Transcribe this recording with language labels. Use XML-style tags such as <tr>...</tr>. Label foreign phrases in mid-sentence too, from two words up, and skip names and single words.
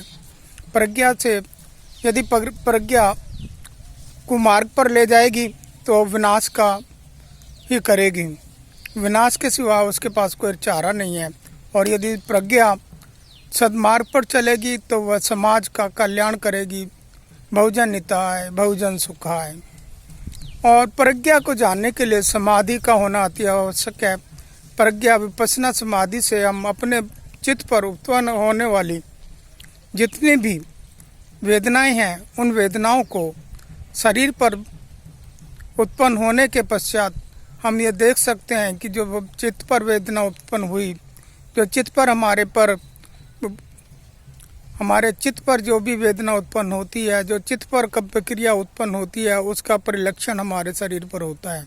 <hi>प्रज्ञा से यदि प्रज्ञा कुमार्ग पर ले जाएगी तो विनाश का ही करेगी, विनाश के सिवा उसके पास कोई चारा नहीं है। और यदि प्रज्ञा सद्मार्ग पर चलेगी तो वह समाज का कल्याण करेगी।</hi> <sa>बहुजन हिताय बहुजन सुखाय।</sa> <hi>और प्रज्ञा को जानने के लिए समाधि का होना अति आवश्यक है। प्रज्ञा विपश्यना समाधि से हम अपने चित्त पर उत्पन्न होने वाली जितनी भी वेदनाएं हैं, उन वेदनाओं को शरीर पर उत्पन्न होने के पश्चात हम ये देख सकते हैं कि जो चित्त पर वेदना उत्पन्न हुई, जो चित्त पर हमारे चित्त पर जो भी वेदना उत्पन्न होती है, जो चित्त पर प्रक्रिया उत्पन्न होती है, उसका परिलक्षण हमारे शरीर पर होता है।</hi>